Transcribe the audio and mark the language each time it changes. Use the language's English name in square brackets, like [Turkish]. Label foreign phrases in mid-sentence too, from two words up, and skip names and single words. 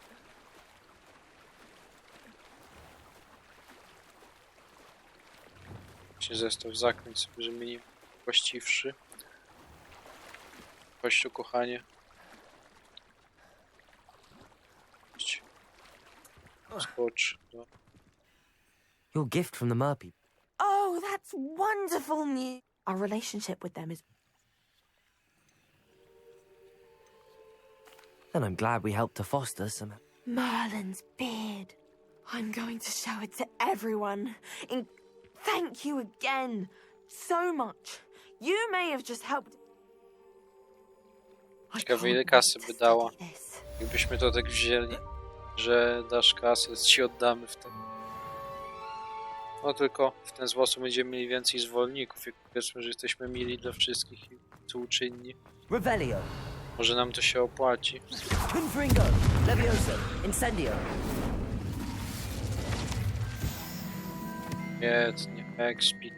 [Polish] Właśnie zestaw zakręć sobie, żeby nie właściwszy. Chodź tu, kochanie. Chodź. Skocz. No. [English] Your gift from the mer people. Oh, that's wonderful news. Our relationship with them is... Then I'm glad we helped to foster some. Merlin's beard. I'm going to show it to everyone. Thank you again so much. You may have just helped... I [Polish] Ciekawe, ile [English] can't [Polish] kasy [English] wait [Polish] by to dała. [English] study this. [Polish] Jakbyśmy to tak wzięli, że dasz kasę, ci oddamy wtedy. No tylko w ten sposób będziemy mieli więcej zwolenników. Jak powiedzmy, że jesteśmy mili dla wszystkich i współczynni. Revelio. Może nam to się opłaci. Confringo. Levioso. Incendio. Świetnie. Expik.